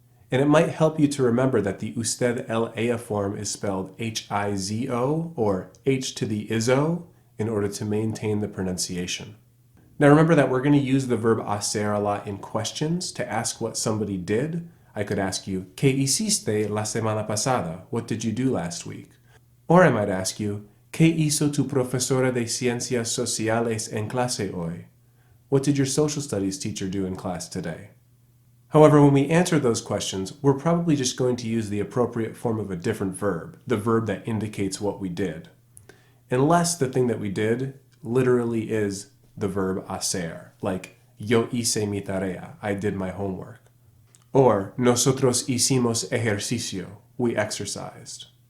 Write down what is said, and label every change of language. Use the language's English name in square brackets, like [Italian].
[English] And it might help you to remember that the usted LA form is spelled H-I-Z-O or H to the is-o in order to maintain the pronunciation. Now remember that we're going to use the verb hacer a lot in questions to ask what somebody did. I could ask you, [Spanish] ¿Qué hiciste la semana pasada? [English] What did you do last week? Or I might ask you, [Spanish] ¿Qué hizo tu profesora de ciencias sociales en clase hoy? [English] What did your social studies teacher do in class today? However, when we answer those questions, we're probably just going to use the appropriate form of a different verb, the verb that indicates what we did. Unless the thing that we did literally is the verb hacer, like [Spanish] yo hice mi tarea, [English] I did my homework. Or [Spanish] nosotros hicimos ejercicio, [English] we exercised.